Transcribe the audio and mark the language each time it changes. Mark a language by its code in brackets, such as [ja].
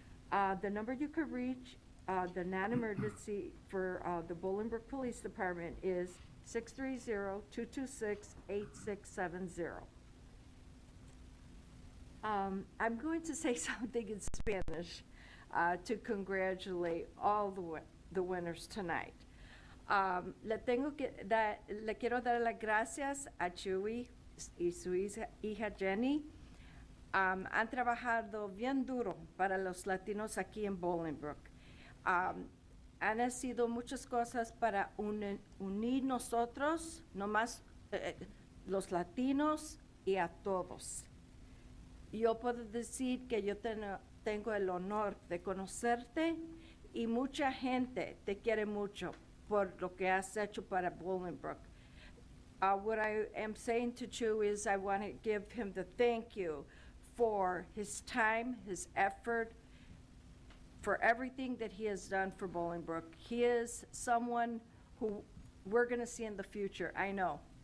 [en] The number you could reach the non-emergency for the Bolingbrook Police Department is 630-226-8670. I'm going to say something in Spanish to congratulate all the winners tonight. [es] Le quiero dar las gracias a Chewy y su hija Jenny. Han trabajado bien duro para los latinos aquí en Bolingbrook. Han sido muchas cosas para unir nosotros, no más los latinos y a todos. Yo puedo decir que yo tengo el honor de conocerte y mucha gente te quiere mucho por lo que has hecho para Bolingbrook. [en] What I am saying to Chu is I want to give him the thank you for his time, his effort, for everything that he has done for Bolingbrook. He is someone who we're going to see in the future. I know.